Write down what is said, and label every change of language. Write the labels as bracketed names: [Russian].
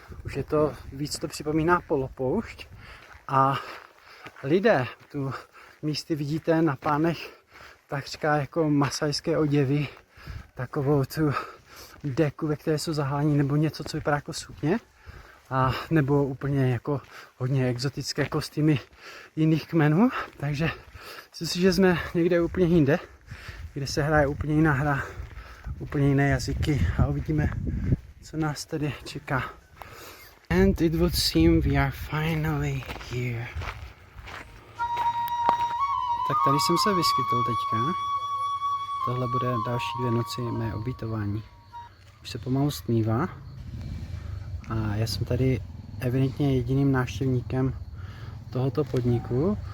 [Czech] Už je to, víc to připomíná polopoušť. A lidé, tu místy vidíte na pánech takřka jako masajské oděvy, takovou tu deku, ve které jsou zahání, nebo něco, co vypadá jako sukně. A nebo úplně jako hodně exotické kostýmy jiných kmenů, takže myslím si, že jsme někde úplně jinde, kde se hraje úplně jiná hra, úplně jiné jazyky a uvidíme, co nás tady čeká. [English] And it would seem we are finally here. [Czech] Tak tady jsem se vyskytl teďka. Tohle bude další 2 noci mé ubytování. Už se pomalu stmívá. A já jsem tady evidentně jediným návštěvníkem tohoto podniku.